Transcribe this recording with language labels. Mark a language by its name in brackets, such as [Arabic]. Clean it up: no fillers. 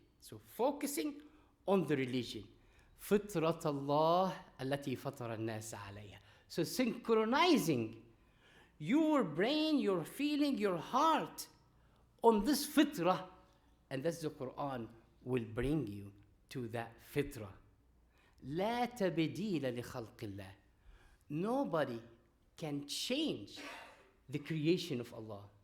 [English] So focusing on the religion. [Arabic] فطرة الله التي فطر الناس عليها. [English] So synchronizing your brain, your feeling, your heart on this fitrah, and that's the Quran will bring you to that fitrah. [Arabic] لا تبديل لخلق الله. [English] Nobody can change the creation of Allah.